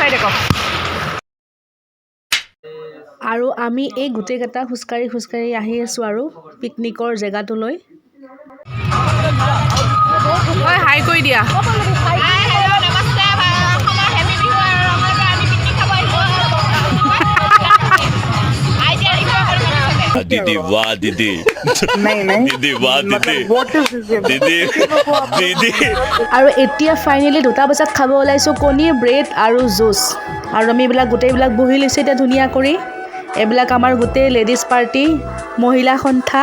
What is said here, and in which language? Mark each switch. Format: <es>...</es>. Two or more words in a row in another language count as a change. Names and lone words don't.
<as>আৰু আমি এই গোটেইকেইটা খোজকাঢ়ি আহি আছোঁ আৰু পিকনিকৰ জেগাটোলৈ। হাই কৰি দিয়া।</as> <hi>दीदी वाह दीदी दीदी वाह दीदी दीदी</hi> <as>আৰু এতিয়া ফাইনেলি 2টা বজাত খাব ওলাইছোঁ কণী ব্ৰেড আৰু জুচ। আৰু আমি এইবিলাক গোটেইবিলাক বহি লৈছোঁ এতিয়া ধুনীয়া কৰি। এইবিলাক আমাৰ গোটেই লেডিজ পাৰ্টি, মহিলা সন্থা।</as>